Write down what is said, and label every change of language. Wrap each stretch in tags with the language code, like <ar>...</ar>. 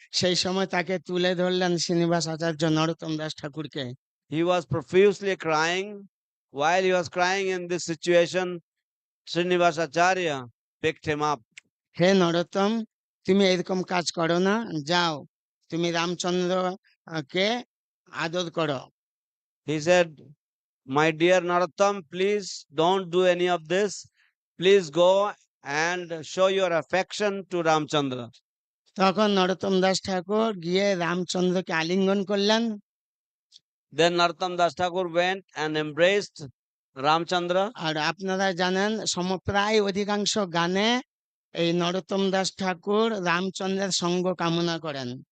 <bn>সেই সময় তাকে তুলে ধরলেন শ্রীনিবাস আচার্য নরোত্তম দাস ঠাকুরকে।</bn> <en>He was profusely crying. While he was crying in this situation, Srinivasacharya picked him up.</en> <bn>হে নরোত্তম, তুমি এরকম কাজ করো না, যাও তুমি রামচন্দ্র কে আদর করো।</bn> <en>He said, my dear Narottam, please don't do any of this. Please go and show your affection to Ramchandra.</en> <bn>তখন নরোত্তম দাস ঠাকুর গিয়ে রামচন্দ্রকে আলিঙ্গন করলেন।</bn> <en>Then Narottam Das Thakur went and embraced Ramchandra.</en> <bn>আর আপনারা জানেন সমপ্রায় অধিকাংশ গানে এই নরোত্তম দাস ঠাকুর রামচন্দ্রের সঙ্গ কামনা করেন।</bn>